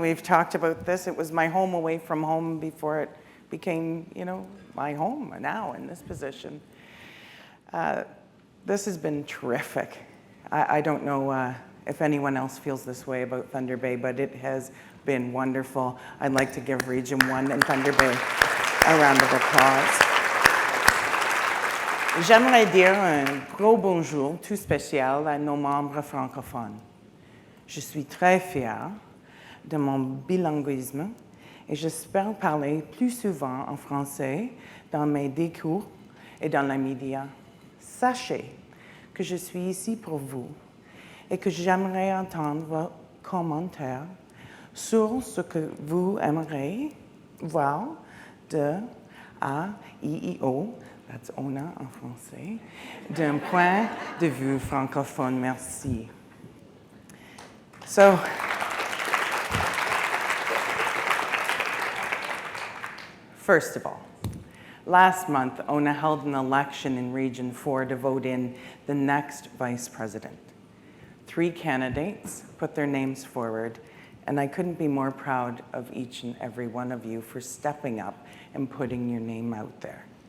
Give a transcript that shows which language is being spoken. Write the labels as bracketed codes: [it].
[en] We've talked about this. It was my home away from home before it became, my home now in this position. This has been terrific. I don't know if anyone else feels this way about Thunder Bay, but it has been wonderful. I'd like to give Region 1 and Thunder Bay a round of applause. [fr] J'aimerais dire un gros bonjour tout spécial à nos membres francophones. Je suis très fière de mon bilinguisme et j'espère parler plus souvent en français dans mes discours et dans les médias. Sachez que je suis ici pour vous et que j'aimerais entendre vos commentaires sur ce que vous aimeriez voir de A, I, I, O, [en] that's Ona [fr] en français, d'un point de vue francophone. Merci. [en] So, first of all, last month, Ona held an election in Region 4 to vote in the next vice president. 3 candidates put their names forward, and I couldn't be more proud of each and every one of you for stepping up and putting your name out there.